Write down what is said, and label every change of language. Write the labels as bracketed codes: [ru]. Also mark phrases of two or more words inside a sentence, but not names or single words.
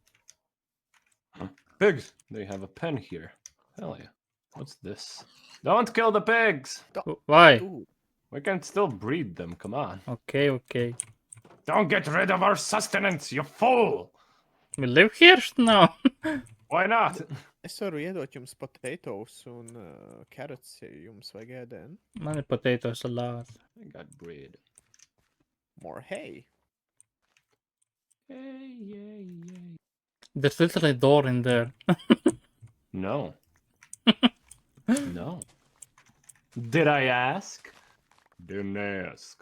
[en] Pigs! They have a pen here. Hell yeah. What's this? Don't kill the pigs! Why? Ooh, We can still breed them, come on. Okay, okay. Don't get rid of our sustenance, you fool! We live here now. Why not? [lv] es varu iedot jums potatoes un carrots, ja jums vajag ēdienu. Man ir [en] potato salad. I got bread. More hay. Yay, yay, yay. There's literally a door in there. No. No. Did I ask? Didn't ask.